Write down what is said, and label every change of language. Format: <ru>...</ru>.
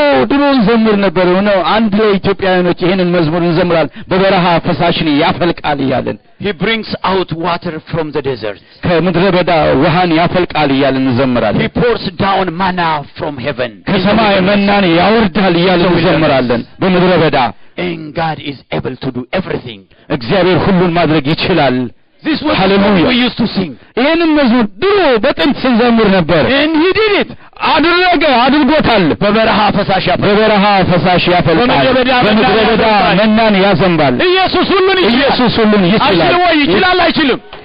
<am>ድሮ እንዘምር ነበር ነው አንድ ለኢትዮጵያውያኖች ይሄንን መዝሙር እንዘምራል በበረሃ ፈሳሽን ያፈልቃል ይያለን</am> <en>He brings out water from the desert.</en> <am>ከምድረ በዳ ውሃን ያፈልቃል ይያለን እንዘምራለን</am> <en>He pours down manna from heaven.</en> <am>ከሰማይ መናን ያወርዳል ይያለን እንዘምራለን በምድረ በዳ</am> <en>And God is able to do everything.</en> <am>እግዚአብሔር ሁሉን ማድረግ ይችላል</am> <en>This was Hallelujah. what we used to sing.</en> <am>ይሄንን መዝሙር ድሮ በጥንት ስንዘምር ነበር</am> <en>And he did it.</en> <am>አድርጎታል በበረሃ ፈሳሽ ያፈልቃል በምድረ በዳ መናን ያዘንባል ኢየሱስ ሁሉን ይችላል ይችላል አይችልም</am>